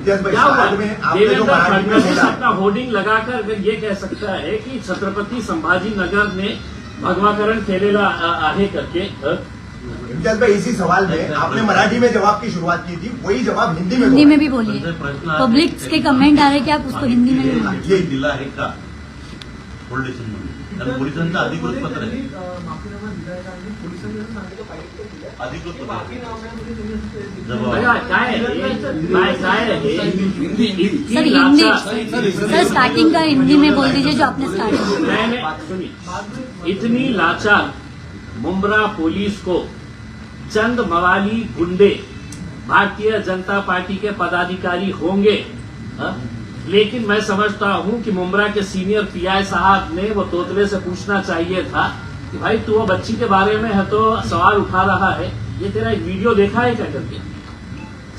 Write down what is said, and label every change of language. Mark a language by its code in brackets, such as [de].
[hi] क्या हुआ? देवेंद्र फडणवीस अपना होर्डिंग लगाकर अगर ये कह सकता है कि छत्रपति संभाजीनगर ने भगवाकरण [mr] केलेला आहे [hi] करके। इम्तियाज भाई इसी सवाल में आपने मराठी में जवाब की शुरुआत की थी, वही जवाब हिंदी में भी बोलिए। पब्लिक के कमेंट आ रहे कि आप उसको हिंदी में भी बोलिए। [mr] ये दिला आहे का पोलीस स्टेशनमध्ये? कारण पोलिसांचं अधिकृत पत्र आहे, अधिकृत पत्र [hi] सर हिंदी, सर स्टार्टिंग का हिंदी में बोल दीजिए जो आपने स्टार्टिंग। मैंने सुनिए, इतनी लाचार मुंब्रा पुलिस को चंद मवाली गुंडे भारतीय जनता पार्टी के पदाधिकारी होंगे, लेकिन मैं समझता हूं कि मुंब्रा के सीनियर पीआई साहब ने वो तोतले से पूछना चाहिए था कि भाई तू वो बच्ची के बारे में है तो सवाल उठा रहा है, ये तेरा एक वीडियो देखा है क्या करके।